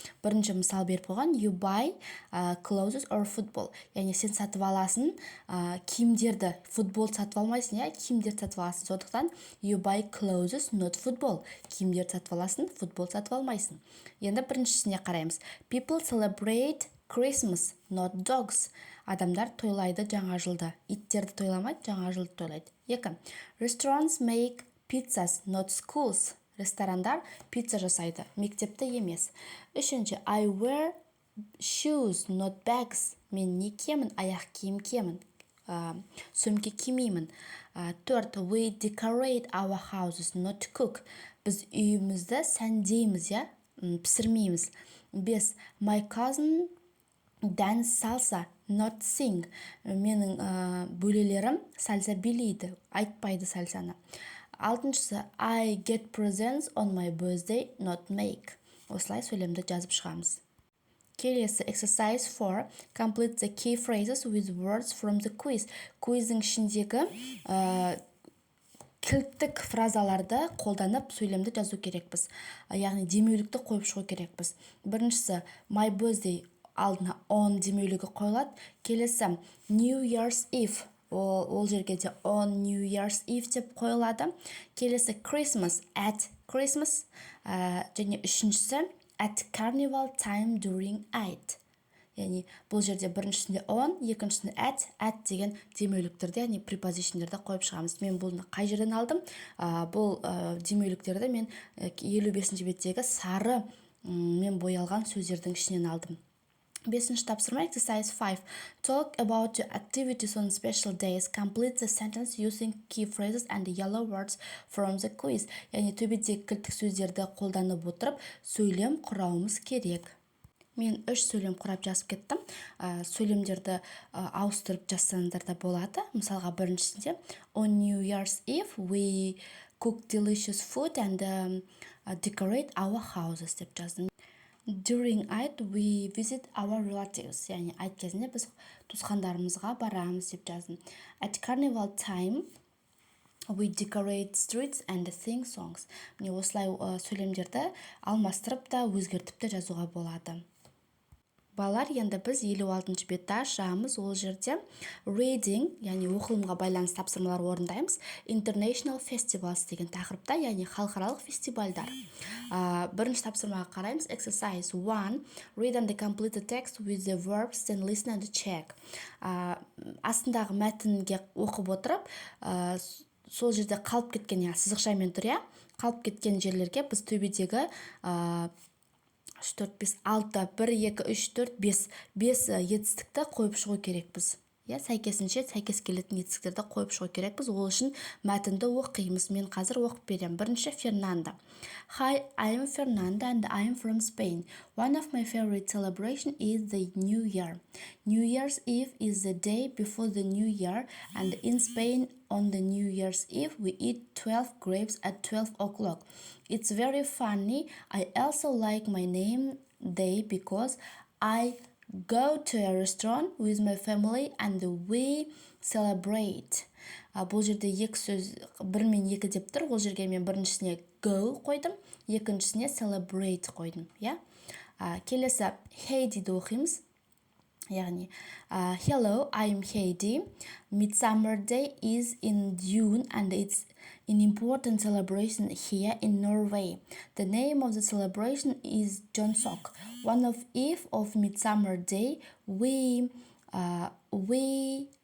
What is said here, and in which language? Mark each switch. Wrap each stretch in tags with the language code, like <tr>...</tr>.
<kk>Бірінші мысал беріп қойған,</kk> <en>you buy clothes or football.</en> <kk>Яғни сен сатып аласың киімдерді, футбол сатып алмайсың, киімдерді сатып аласың.</kk> <en>Сондықтан you buy clothes, not football.</en> <kk>Киімдерді сатып аласың, футбол сатып алмайсың. Енді біріншісіне қараймыз.</kk> <en>People celebrate Christmas, not dogs.</en> <kk>Адамдар тойлайды жаңа жылды. Иттерді тойламайды, жаңа жылды тойлайды.</kk> <en>2. Restaurants make pizzas, not schools.</en> <kk>Ресторандар пицца жасайды, мектепті емес. 3.</kk> <en>I wear shoes, not bags.</en> <kk>Мен не киемін? Аяқ киім киемін. Сөмке кимеймін. 4.</kk> <en>We decorate our houses, not cook.</en> <kk>Біз үйімізді сәндейміз, пісірмейміз.</kk> <en>5. My cousin dance salsa, not sing.</en> <kk>Менің бөлелерім сальса билейді, айтпайды сальсаны. 6.</kk> <en>I get presents on my birthday, not make.</en> <kk>Осылай сөйлемді жазып шығамыз. Келесі exercise 4.</kk> <en>Complete the key phrases with words from the quiz.</en> <kk>Quizдің ішіндегі кілттік фразаларды қолданып сөйлемді жазу керекпіз. Яғни демеулікті қойып шығу керекпіз. Біріншісі my birthday алдына on демеулігі қойылады.</kk> <en>Келесі New Year's Eve.</en> <kk>Ол жерге де</kk> <en>on New Year's Eve</en> <kk>деп қойылады.</kk> <en>Келесі Christmas, at Christmas.</en> <kk>Және үшіншісі</kk> <en>at carnival time during Eid.</en> <kk>Яғни бұл жерде біріншісінде on, екіншісінде at деген демеуліктерді, яғни prepositionдерді қойып шығамыз. Мен бұны қай жерден алдым? Бұл демеуліктерді мен 55-ші беттегі сары мен боялған сөздердің ішінен алдым. 5-ші тапсырма exercise 5.</kk> <en>Talk about your activities on special days. Complete the sentence using key phrases and yellow words from the quiz.</en> <kk>Яғни төбедегі кілттік сөздерді қолданып отырып, сөйлем құрауымыз керек. Мен 3 сөйлем құрап жазып кеттім. Сөйлемдерді ауыстырып жазсаңдар да болады. Мысалға біріншісінде</kk> <en>on New Year's Eve we cook delicious food and decorate our houses</en> <kk>деп жаздым.</kk> <en>During Eid we visit our relatives.</en> <kk>Яғни Eid кезінде біз туысқандарымызға барамыз деп жаздым.</kk> <en>At carnival time we decorate streets and sing songs.</en> <kk>Міне осылай сөйлемдерді алмастырып та өзгертіп те жазуға болады. Балалар, енді біз 56-ші бетті ашамыз. Ол жерде reading, яғни оқылымға байланысты тапсырмалар орындаймыз. International festivals деген тақырыпта, яғни халықаралық фестивальдар. Бірінші тапсырмаға қараймыз.</kk> <en>Exercise 1. Read and complete the text with the verbs, then listen and check.</en> <kk>Астындағы мәтінге оқып отырып, сол жерде қалып кеткен, сызықшамен тұр, қалып кеткен жерлерге біз төбедегі 4, 5, 6, 1, 2, 3, 4, 5 етістікті қойып шығу керекпіз. Сәйкесінше сәйкес келетін етістіктерді қойып шығу керекпіз. Ол үшін мәтінді оқимыз. Мен қазір оқып берем. Бірінші Фернанда.</kk> <en>Hi, I am Fernanda and I am from Spain. One of my favorite celebrations is the New Year. New Year's Eve is the day before the New Year, and in Spain on the New Year's Eve we eat 12 grapes at 12 o'clock. It's very funny. I also like my name day because I go to a restaurant with my family and we celebrate.</en> <kk>Бұл жерде екі сөз 1 мен 2 деп тұр.</kk> <en>Ол жерге мен біріншісіне go қойдым, екіншісіне celebrate қойдым.</en> <kk>Келесі Heidiді оқимыз.</kk> <en>Яғни hello, I'm Heidi. Midsummer Day is in June and it's an important celebration here in Norway. The name of the celebration is Jonsok. One of Eve of Midsummer Day we</en>